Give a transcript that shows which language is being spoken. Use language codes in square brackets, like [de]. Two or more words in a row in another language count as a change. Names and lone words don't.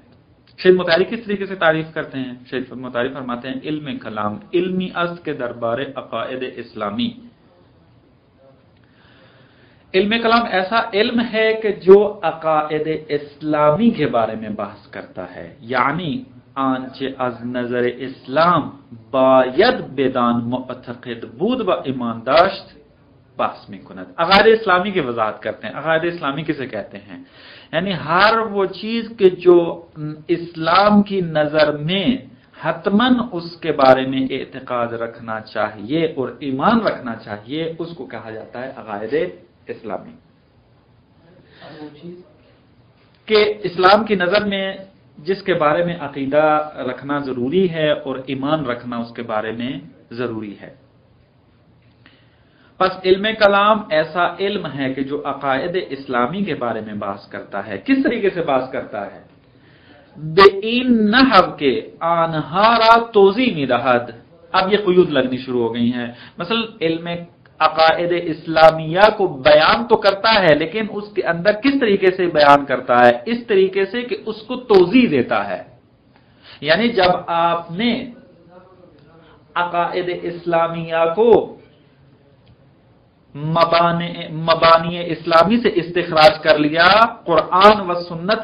[ur] شہید مطہری کس طریقے سے تعریف کرتے ہیں؟ شہید مطہری فرماتے ہیں [fa] علم کلام علمی است کے دربار عقائد اسلامی۔ [ur] علم کلام ایسا علم ہے کہ جو عقائد اسلامی کے بارے میں بحث کرتا ہے، [fa] یعنی آنچه از نظر اسلام باید بدان معتقد بود و ایمان داشت بحث می کند۔ [ur] عقائد اسلامی کی وضاحت کرتے ہیں۔ عقائد اسلامی کسے کہتے ہیں؟ یعنی ہر وہ چیز کہ جو اسلام کی نظر میں حتماً اس کے بارے میں اعتقاد رکھنا چاہیے اور ایمان رکھنا چاہیے، اس کو کہا جاتا ہے عقائد اسلامی۔ کہ اسلام کی نظر میں جس کے بارے میں عقیدہ رکھنا ضروری ہے اور ایمان رکھنا اس کے بارے میں ضروری ہے۔ پس علم کلام ایسا علم ہے کہ جو عقائد اسلامی کے بارے میں بحث کرتا ہے۔ کس طریقے سے بحث کرتا ہے؟ [fa] بے این نحو کے آنہا را توضیح می دہد۔ [ur] اب یہ قیود لگنی شروع ہو گئی ہیں۔ مثلا علم عقائد اسلامیہ کو بیان تو کرتا ہے لیکن اس کے اندر کس طریقے سے بیان کرتا ہے؟ اس طریقے سے کہ اس کو توضیح دیتا ہے۔ یعنی جب آپ نے عقائد اسلامیہ کو مبانی اسلامی سے استخراج کر لیا، قرآن و سنت